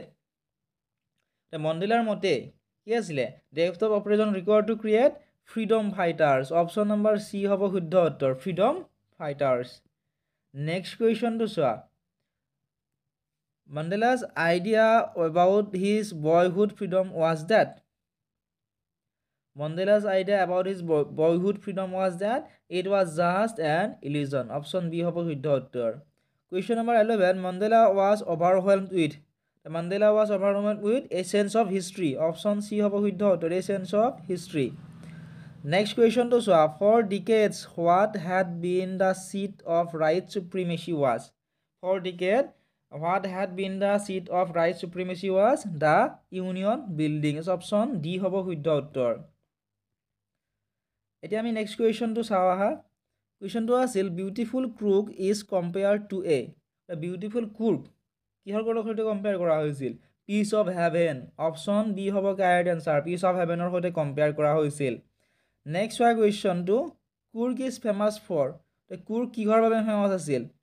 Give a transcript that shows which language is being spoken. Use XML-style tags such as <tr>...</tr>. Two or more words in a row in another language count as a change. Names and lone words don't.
<as>মণ্ডেলাৰ মতে কি আছিলে?</as> <en>Depth of operation required to create freedom fighters. Option number C</en> <as>হ'ব শুদ্ধ উত্তৰ,</as> <en>freedom fighters.</en> <as>নেক্সট কুৱেশ্যনটো চোৱা।</as> <en>Mandela's idea about his boyhood freedom was that. Mandela's idea about his boyhood freedom was that it was just an illusion. Option B</en> <as>হ'ব শুদ্ধ উত্তৰ।</as> <en>Question number 11, Mandela was overwhelmed with. Mandela was overwhelmed with a sense of history. Option C</en> <as>হ'ব শুদ্ধ উত্তৰ,</as> <en>a sense of history. Next question to চোৱা। For decades, what had been the seat of right supremacy was. For decades, what had been the seat of right supremacy was the Union Buildings. Option D</en> <as>হ'ব শুদ্ধ উত্তৰ। এতিয়া আমি নেক্সট কুৱেশ্যনটো চাওঁ আহা।</as> <en>question-টো আছিল beautiful crook is compared to a। beautiful crook</en> <as>কিহৰ সৈতে কম্পেয়াৰ কৰা হৈছিল?</as> <en>piece of heaven option B</en> <as>হ'ব</as> <en>correct answer piece of heaven-ৰ</en> <as>সৈতে কম্পেয়াৰ কৰা হৈছিল নেক্সট হোৱা কুৱেশ্যনটো</as> <en>Coorg is famous for</en> <as>কুৰ্গ কিহৰ বাবে ফেমাছ আছিল</as>